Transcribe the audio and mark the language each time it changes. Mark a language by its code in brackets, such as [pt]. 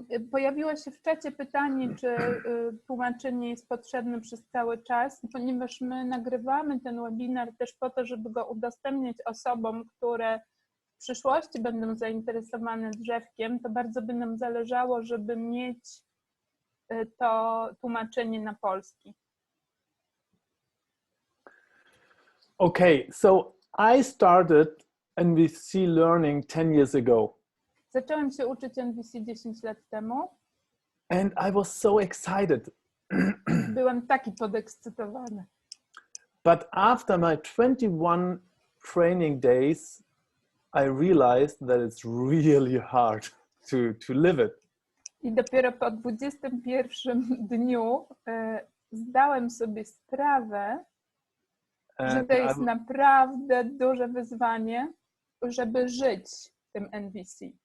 [pl] Pojawiło się w czacie pytanie, czy tłumaczenie jest potrzebne przez cały czas, ponieważ my nagrywamy ten webinar też po to, żeby go udostępniać osobom, które w przyszłości będą zainteresowane drzewkiem, to bardzo by nam zależało, żeby mieć to tłumaczenie na polski. [en] Okay, so I started NVC learning 10 years ago. [pl] Zacząłem się uczyć NVC 10 lat temu. [en] And I was so excited. [pl] Byłem taki podekscytowany. [en] But after my 21 training days, I realized that it's really hard to live it. [pl] I dopiero po 21 dniu zdałem sobie sprawę, że to jest naprawdę duże wyzwanie, żeby żyć tym NVC.